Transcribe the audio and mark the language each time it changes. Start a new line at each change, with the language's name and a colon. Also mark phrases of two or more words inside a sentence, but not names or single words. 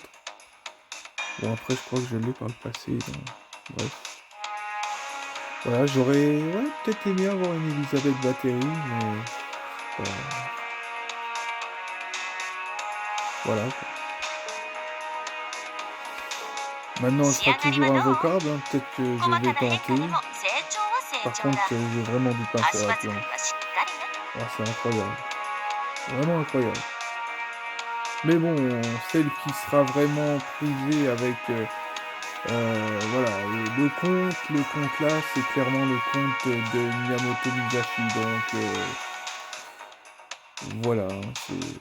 French: Bon, après, je crois que je l'ai par le passé. Donc... Bref. Voilà, j'aurais peut-être aimé avoir une Elisabeth Battery, mais... Voilà. Maintenant, elle
Japanese: 仕
French: sera
Japanese: 上がりは
French: toujours
Japanese: どう？
French: invocable, hein. Peut-être que je
Japanese: 細か
French: vais
Japanese: な変化
French: tenter.
Japanese: にも成長は成
French: Par
Japanese: 長
French: contre,
Japanese: だ。
French: j'ai vraiment du pain sur
Japanese: 足
French: la
Japanese: 場作り
French: planche.
Japanese: はしっかりね。
French: Ah, c'est incroyable. Vraiment incroyable. Mais bon, celle qui sera vraiment prisée avec... voilà, le conte là, c'est clairement le conte de Miyamoto Musashi. Donc, voilà, hein, c'est...